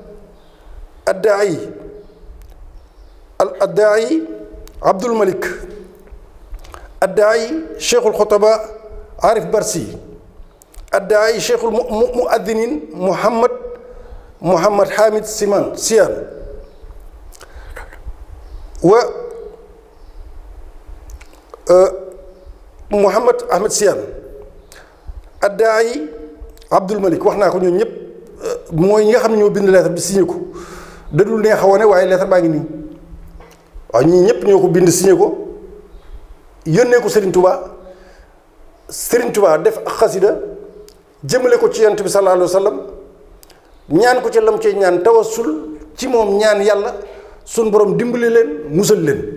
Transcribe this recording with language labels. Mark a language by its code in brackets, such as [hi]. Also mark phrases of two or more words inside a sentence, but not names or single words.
[ar] الداعي عبد الملك، الداعي شيخ الخطباء عارف برسي، الداعي شيخ المؤذنين محمد حامد سيان، و محمد أحمد سيان، الداعي عبد الملك. [wo] wax naa ko ñoom ñëpp mooy ñi nga xam ne ñoo bind lettre bi signé ko. dadul neex a wane waaye lettre baa ngi nii. waaw ñii ñëpp ñoo ko bind signé ko yónnee ko Serigne Touba def ak xasida jëmale ko ci Yonent bi [ar] صلى الله عليه وسلم, [wo] ñaan ko ci lam cee ñaan tawassul ci moom, ñaan yàlla sun borom dimbali leen musal leen.